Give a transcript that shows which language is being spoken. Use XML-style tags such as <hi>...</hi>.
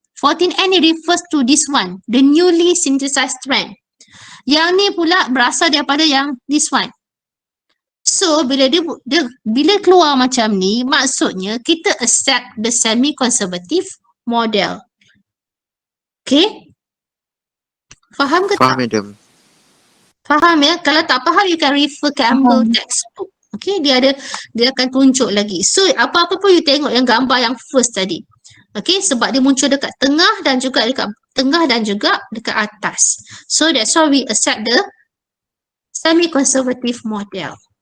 <en>14N ni refers to this one, the newly synthesized strand.</en> <ms>Yang ni pula berasal daripada yang</ms> <en>this one.</en> <ms>So bila dia bila keluar macam ni, maksudnya kita</ms> <en>accept the semi-conservative model.</en> <ms>Okay? Faham ke Faham, madam. Faham ya? Kalau tak faham,</ms> <en>you can refer Campbell textbook.</en> <ms>Okay, dia akan tunjuk lagi. So apa-apa pun you tengok yang gambar yang first tadi. Okay, sebab dia muncul dekat tengah dan juga dekat tengah dan juga dekat atas.</ms> <en>So that's why we accept the semi-conservative model.</en>